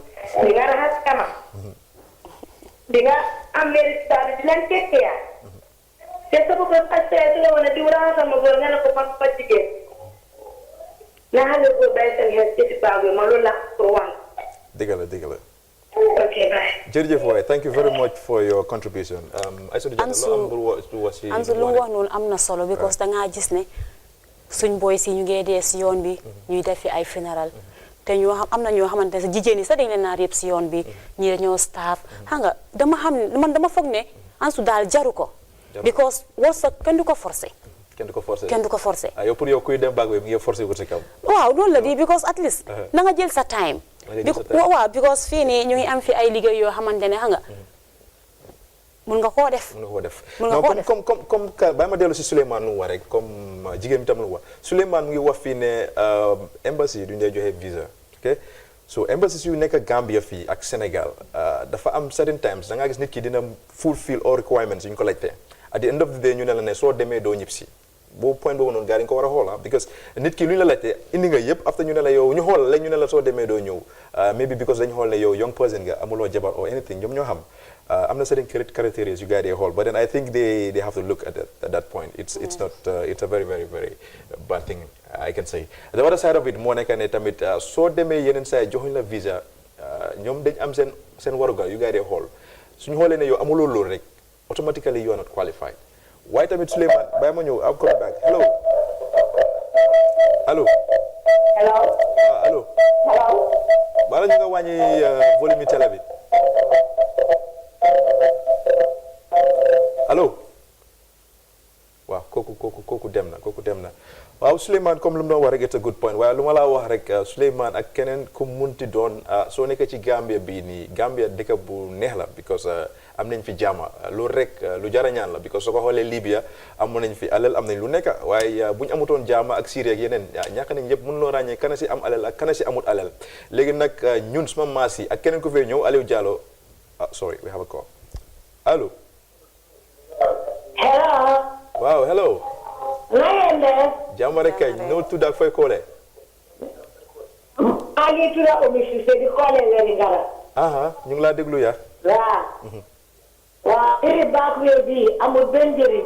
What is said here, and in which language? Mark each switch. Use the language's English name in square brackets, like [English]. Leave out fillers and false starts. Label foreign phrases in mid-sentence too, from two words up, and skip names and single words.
[Wolof] di nga raxas kanam di nga am mérite daal di leen tekkee te sa bopp ak sa su la wane di raxasal ma góor nga ne ko man fa jigéen na xale boobu bàyyi seen xel ci baax bi ma loolu la pour wan. dëgg la dëgg la. [English] ok bye. [Wolof] jërëjëf waay [English] thank you very much for your contribution. Isatou Jatta [Wolof] Ansu lu mu wax noonu am na solo because dangaa gis ne suñ boy si ñu ngee dee si yoon bi ñuy def fi ay funéral te ñoo xam am na ñoo xamante ne jigéen ñi sax dañ leen naa réeb si yoon bi ñii dañoo staff xam nga dama xam ne man dama foog ne Ansu daal jaru ko because wërsëg kenn du ko forcé kenn du ko forcé kenn du ko forcé yow pour yow kuy dem baag bi nga forcé ko si kaw waaw noonu la di because [English] at least [Wolof] na nga jël sa time waaw because fii nii ñu ngi am fi ay liggéey yoo xamante ne xam nga mun nga koo def [French] non comme [Wolof] bàyyi ma dellu si Souleymane lu mu wax rek comme jigéen bi tam lu mu wax Souleymane mu ngi wax fii ne embassy duñu dee joxe visa [English] ok so [Wolof] embassy yu nekk Gambia fii ak Sénégal dafa am [English] certain times [Wolof] da ngaa gis nit ki dina [English] fulfill all requirements [Wolof] yu ñu ko laajte [English] at the end of the day [Wolof] ñu ne la ne soo demee doo ñib si boobu point boobu noonu gars yi ñu ko war a xool because nit ki lu ñu la laajte indi nga yëpp after ñu ne la yow ñu xool la ñu ne la soo demee doo ñëw maybe because dañu xool ne yow [English] young person [Wolof] nga amuloo jabar [English] or anything [Wolof] ñoom ñoo xam am na [English] certain characteristics [Wolof] yu gars yi xool [English] but then I think they have to look at that point it's not it's a very very very bad thing I can say the other side of it [Wolof] moo nekk ne tamit soo demee yeneen saa yi joxuñ la visa ñoom dañ am seen warugar yu gars yi xool suñu xoolee ne yow amuloo loolu rek [English] automatically you are not qualified [Wolof] waaye tamit Souleymane bàyyi ma ñëw am [English] coming back hello [Wolof] allo allo bala ñu nga wàññi volume télé bi allo waaw kooku dem na waaw Souleymane comme lu mu doon wax rek [English] it's a good point [Wolof] waaye lu ma laa wax rek Souleymane ak keneen ku munti doon soo nekkee ci Gambia bii nii Gambia dëkk bu neex la because am nañ fi jàmm loolu rek lu jar a ñaan la because soo ko xoolee Libya amoon nañ fi alal am nañ lu nekk waaye bu ñu amutoon jàmm ak Syrie ak yeneen ñàkk nañ yëpp mën loo ràññee kana si am alal ak kana si amut alal léegi nag ñun suma maas yi ak keneen ku fee ñëw Alieu Jallow [English] sorry we have a call [Wolof] allo hello waaw hello na ngeen def jàmm rek kay noo tudd ak fooy koolee maa ngi tudd Omi Cissé di koolee leen ngara ñu ngi laa déglu ya waaw iri backway bi amul benn njëriñ